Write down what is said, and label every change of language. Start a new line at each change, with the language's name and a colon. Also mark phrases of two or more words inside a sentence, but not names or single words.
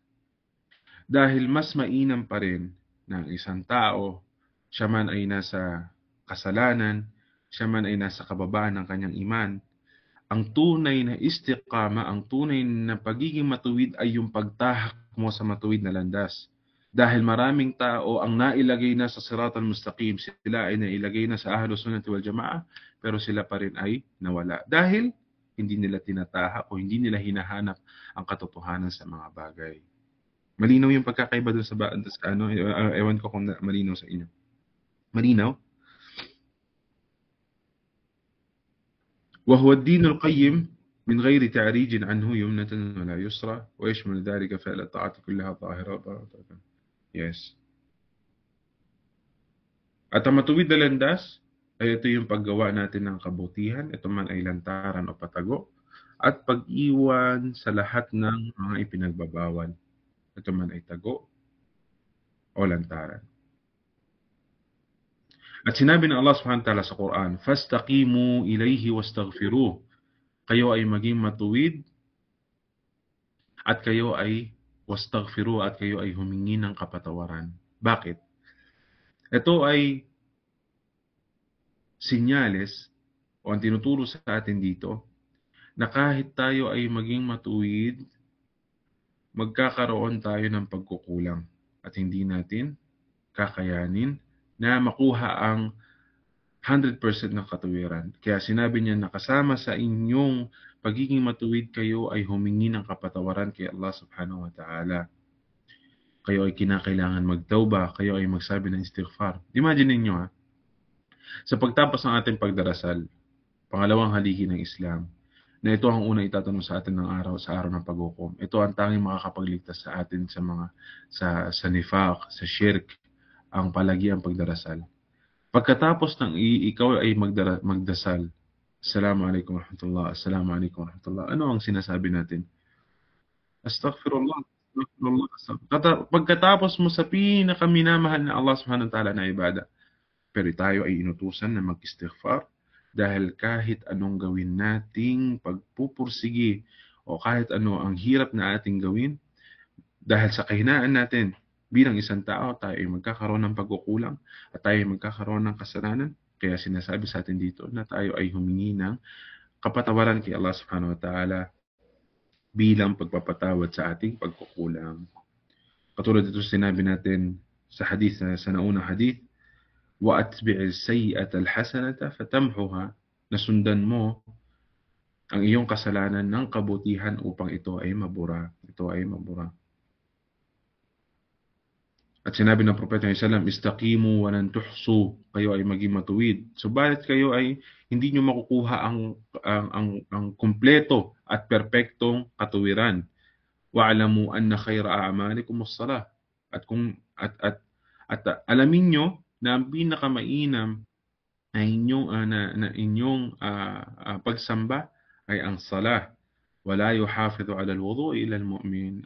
Filipino: Dahil mas mainam pa rin na isang tao, siya man ay nasa kasalanan, siya man ay nasa kababaan ng kanyang iman, ang tunay na istiqama, ang tunay na pagiging matuwid ay yung pagtahak mo sa matuwid na landas. Dahil maraming tao ang nailagay na sa
Arabic: صراط المستقيم,
Filipino: sila ay nailagay na sa
Arabic: أهل السنة والجماعة,
Filipino: pero sila pa rin ay nawala. Dahil hindi nila tinatahak o hindi nila hinahanap ang katotohanan sa mga bagay. Malinaw yung pagkakaiba doon sa ano, ewan ko kung malinaw sa inyo. Malinaw?
Arabic: وهو الدين القيم من غير تعريج عنه يمنة ولا يسرى ويشمل ذلك فعل الطاعات كلها ظاهرة.
Filipino: Yes. At ang matuwid na landas ay ito yung paggawa natin ng kabutihan, ito man ay lantaran o patago, at pag-iwan sa lahat ng mga ipinagbabawal, ito man ay tago o lantaran. At sinabi ng Allah
Arabic: سبحانه وتعالى
Filipino: sa Quran,
Arabic: فَاسْتَقِيمُوا إِلَيْهِ وَاسْتَغْفِرُوهُ.
Filipino: Kayo ay maging matuwid at kayo ay wastaghfiru at kayo ay humingi ng kapatawaran. Bakit? Ito ay sinyales o ang tinuturo sa atin dito na kahit tayo ay maging matuwid, magkakaroon tayo ng pagkukulang at hindi natin kakayanin na makuha ang 100% ng katuwiran. Kaya sinabi niya na kasama sa inyong pagiging matuwid kayo ay humingi ng kapatawaran kay Allah
Arabic: سبحانه وتعالى.
Filipino: Kayo ay kinakailangan magtauba, kayo ay magsabi ng istighfar. Imagine ninyo sa pagtapos ng ating pagdarasal, pangalawang haligi ng Islam, na ito ang unang itatanong sa atin ng araw sa araw ng paghukom. Ito ang tanging makakapagligtas sa atin sa mga sa nifaq, sa shirk, ang palagiang pagdarasal. Pagkatapos ng ikaw ay magdasal,
Arabic: السلام عليكم ورحمة الله، السلام عليكم ورحمة الله.
Filipino: Ano ang sinasabi natin?
Arabic: أستغفر الله، أستغفر الله.
Filipino: Pagkatapos mo sa pinakaminamahal na Allah
Arabic: سبحانه وتعالى
Filipino: na ibada, pero tayo ay inutusan na mag-istighfar dahil kahit anong gawin nating pagpupursigi o kahit ano ang hirap na ating gawin, dahil sa kahinaan natin bilang isang tao, tayo ay magkakaroon ng pagkukulang at tayo ay magkakaroon ng kasalanan. Kaya sinasabi sa atin dito na tayo ay humingi ng kapatawaran kay Allah
Arabic: سبحانه وتعالى
Filipino: bilang pagpapatawad sa ating pagkukulang. Katulad dito sinabi natin sa hadith, sa naunang hadith,
Arabic: وَأَتْبِعِ السَّيِّئَةَ الْحَسَنَةَ فَتَمْحُهَا,
Filipino: nasundan mo ang iyong kasalanan ng kabutihan upang ito ay mabura. Ito ay mabura. At sinabi ng Propeta ﷺ,
Arabic: استقيموا ولن تحصوا,
Filipino: kayo ay maging matuwid. Subalit kayo ay hindi nyo makukuha ang kumpleto at perpektong katuwiran.
Arabic: واعلموا أن خير أعمالكم الصلاة.
Filipino: At alamin nyo na ang pinakamainam na inyong pagsamba ay ang salah.
Arabic: ولا يحافظ على الوضوء إلا المؤمن.